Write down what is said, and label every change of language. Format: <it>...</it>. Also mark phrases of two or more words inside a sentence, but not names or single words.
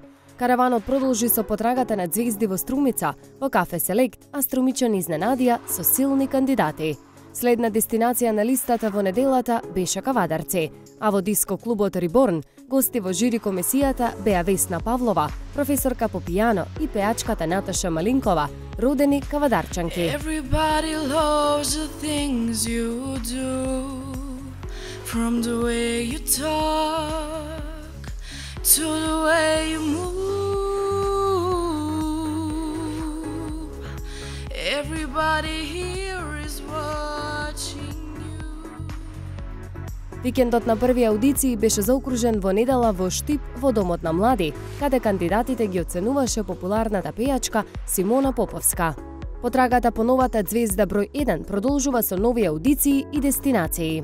<mk>Караванот продолжи со потрагата на звезди во Струмица, во кафе Селект, а струмичани изненадија со силни кандидати. Следна дестинација на листата во неделата беше Кавадарци, а во диско клубот Риборн гости во жири комисијата беа Весна Павлова, професорка по пијано и пеачката Наташа Малинкова, родени кавадарчанки.</mk> <en>Everybody loves the things you do, from the way you talk to the way you move. Everybody here is watching you.</en> <mk>Викендот на први аудиции беше заокружен во недела во Штип во Домот на млади, каде кандидатите ги оценуваше популарната пејачка Симона Поповска. Потрагата по новата звезда број 1 продолжува со нови аудиции и дестинации.</mk>